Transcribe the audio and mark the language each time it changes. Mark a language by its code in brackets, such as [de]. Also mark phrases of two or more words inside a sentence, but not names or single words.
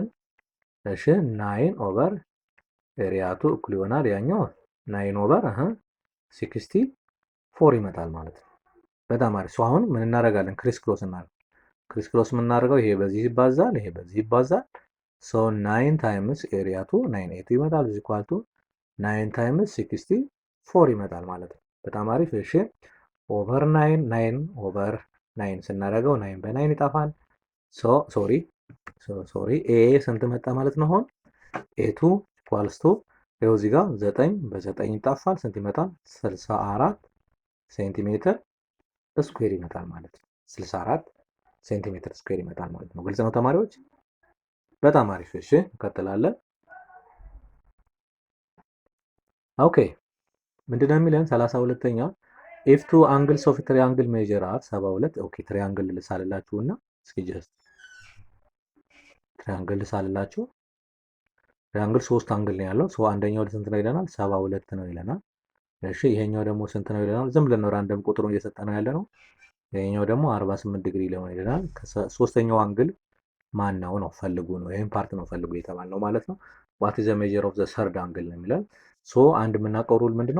[am] እሺ 9 [en] over area [am] 2 እኩል ይሆናል ያኛው 9 ኦቨር 64 ይመጣል ማለት ነው። በጣም አሪፍ። አሁን ምን እናደርጋለን? [en] criss cross [am] እናደርጋለን። [en] criss cross [am] የምናደርገው ይሄ በዚህ ይባዛል፣ ይሄ በዚህ ይባዛል። 9 [en] times area [am] 2 9 8 ይመጣል [en] is equal to [am] 9 ታይምስ 64 ይመጣል ማለት ነው። በጣም አሪፍ። እሺ ኦቨር 9 ኦቨር 9 ስናደርገው 9 በ9 ይጠፋል። ሶሪ ኤ ስንት መጣ ማለት ነው? አሁን ኤ2 [en] equals to [am] ይኸው እዚህ ጋር 9 በ9 ይጣፋል። ስንት ይመጣል? 64 [en] centimeter square [am] ይመጣል ማለት ነው። 64 [en] centimeter square [am] ይመጣል ማለት ነው። ግልጽ ነው ተማሪዎች? በጣም አሪፍ። እሺ እንቀጥላለን። ኦኬ ምንድነው የሚለን? 32ኛ [en] if two angles of a triangle measure are 72። [am] ኦኬ ትሪያንግል ልሳልላችሁና እስኪ [en] just triangle [am] ልሳልላችሁ። ትሪያንግል 3 አንግል ነው ያለው። አንደኛው ስንት ነው ይለናል? 72 ነው ይለናል። እሺ ይሄኛው ደግሞ ስንት ነው ይለናል? ዝም ብለን ነው ራንደም ቁጥሩን እየሰጠ ነው ያለ ነው። ይሄኛው ደግሞ 48 ዲግሪ ሊሆን ይችላል። ሶስተኛው አንግል ማን ነው ነው ፈልጉ ነው። ይሄን ፓርት ነው ፈልጉ የተባልነው ማለት ነው። [en] what is the measure of the third angle [am] ነው የሚለን። ሶ አንድ የምናውቀው ሩል ምንድነው?